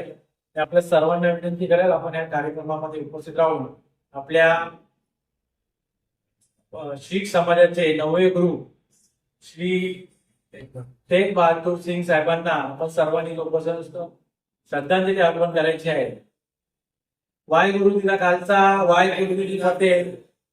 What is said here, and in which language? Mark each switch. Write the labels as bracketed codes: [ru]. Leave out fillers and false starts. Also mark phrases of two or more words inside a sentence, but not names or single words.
[mr] ते आपल्या सर्वांना विनंती करेल आपण या कार्यक्रमामध्ये उपस्थित राहून आपल्या शीख समाजाचे 9वे गुरु श्री तेग बहादूर सिंग साहेबांना आपण सर्वांनी उपस्थित श्रद्धांजली अर्पण करायची आहे. [pa] ਵਾਹਿਗੁਰੂ ਜੀ ਕਾ ਖ਼ਾਲਸਾ, ਵਾਹਿਗੁਰੂ ਜੀ ਕੀ ਫ਼ਤਿਹ.